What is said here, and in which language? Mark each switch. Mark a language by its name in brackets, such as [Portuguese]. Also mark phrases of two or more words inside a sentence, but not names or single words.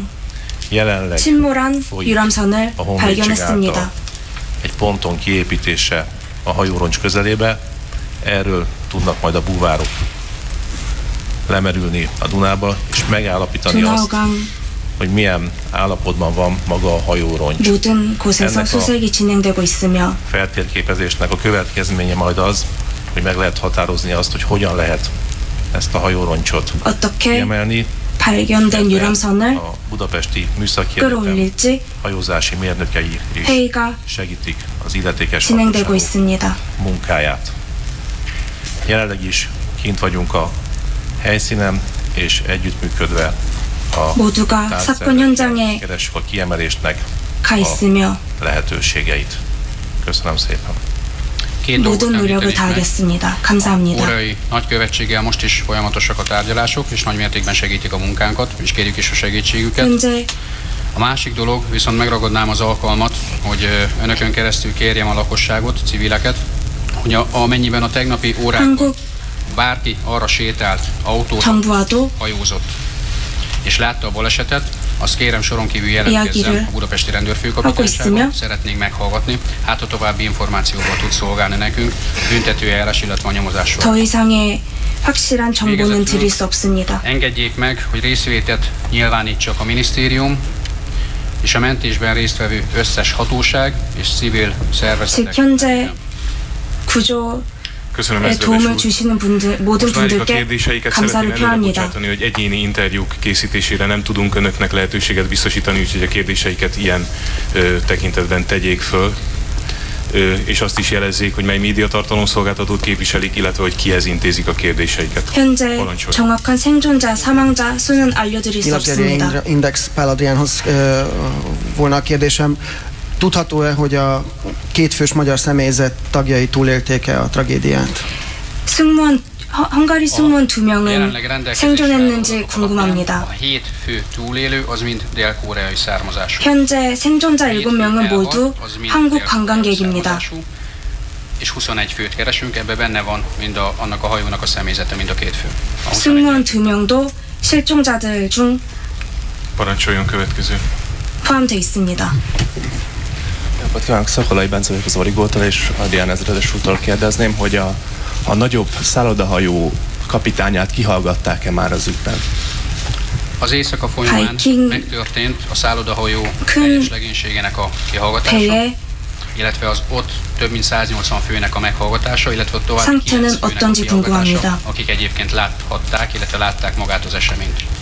[Hungarian] Jelenleg folyik a honvédség által egy ponton kiépítése a hajóroncs közelébe. Erről tudnak majd a búvárok lemerülni a Dunába, és megállapítani azt, hogy milyen állapotban van maga a hajóroncs. [Korean] 모든 곳에서 수색이 진행되고 있으며 [Hungarian] feltérképezésnek a következménye majd az, hogy meg lehet határozni azt, hogy hogyan lehet ezt a hajóroncsot kiemelni. [Korean] 발견된 유람선을 [Hungarian] a budapesti műszaki egyetem hajózási mérnökei is segítik az illetékes hatóságok munkáját. Jelenleg is kint vagyunk a helyszínen, és együttműködve a tárgyszervekkel keressük a kiemelésnek a lehetőségeit. Köszönöm szépen. [Korean] 모든 노력을 다하겠습니다. 감사합니다. [Hungarian] Órai nagykövetséggel most is folyamatosak a tárgyalások, és nagy mértékben segítik a munkánkat, és kérjük is a segítségüket. A másik dolog, viszont megragadnám az alkalmat, hogy önökön keresztül kérjem a lakosságot, civileket, hogy amennyiben a tegnapi órákban bárki arra sétált, autót, hajózott, és látta a balesetet, azt kérem soron kívül jelentkezzen a budapesti rendőrfőkapitányságon, szeretnénk meghallgatni, hát a további információval tud szolgálni nekünk, büntetőeljárás, illetve a nyomozásról. [Korean] 더 이상의 확실한 정보는 드릴 수 없습니다. [Hungarian] Engedjék meg, hogy részvétet nyilvánítsak a minisztérium és a mentésben résztvevő összes hatóság és civil szervezetek. [Korean] 현재 구조 도움을 주시는 분들, mo든 분들께 감사를 표합니다. [Hungarian] Hogy egyéni interjúk készítésére nem tudunk önöknek lehetőséget biztosítani, úgyhogy a kérdéseiket ilyen tekintetben tegyék föl. És azt is jelezzék, hogy mely médiatartalomszolgáltatót képviselik, illetve hogy kihez intézik a kérdéseiket. [Korean] 현재 정확한 생존자, 사망자 수는 알려드릴 수 없습니다. [Hungarian] Index Pál Adriánhoz volna a kérdésem. Tudható-e, hogy a kétfős magyar személyzet tagjai túlélték-e a tragédiát? [Korean] 헝가리 승무원 2명은 생존했는지 궁금합니다. [Hungarian] A 7 fő túlélő az mind dél-koreai származású. [Korean] 현재 생존자 7명은 모두 한국 관광객입니다. [Hungarian] És 21 főt keresünk, ebben benne van mind annak a hajónak a személyzete, mind a 2 fő. [Korean] 승무원 2명도 실종자들 중 [Hungarian] Parancsoljon következő. [Korean] 포함되어 있습니다. [Hungarian] Napot kívánok, Szakolai Bence vagyok az Origótól, és Adrián ezredes úrtól kérdezném, hogy a nagyobb szállodahajó kapitányát kihallgatták-e már az ügyben? Az éjszaka folyamán megtörtént a szállodahajó teljes legénységének a kihallgatása, illetve az ott több mint 180 főnek a meghallgatása, illetve további 9 főnek a kihallgatása, akik egyébként láthatták, illetve látták magát az eseményt.